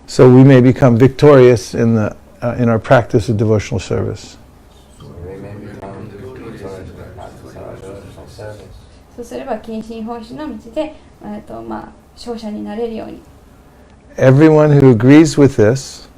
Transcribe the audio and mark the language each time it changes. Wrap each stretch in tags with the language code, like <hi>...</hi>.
<en>So we may become victorious in our practice of devotional service.</en> <ja>そうすれば献身奉仕の道で勝者になれるように。</ja> <en>Everyone who agrees with this,</en>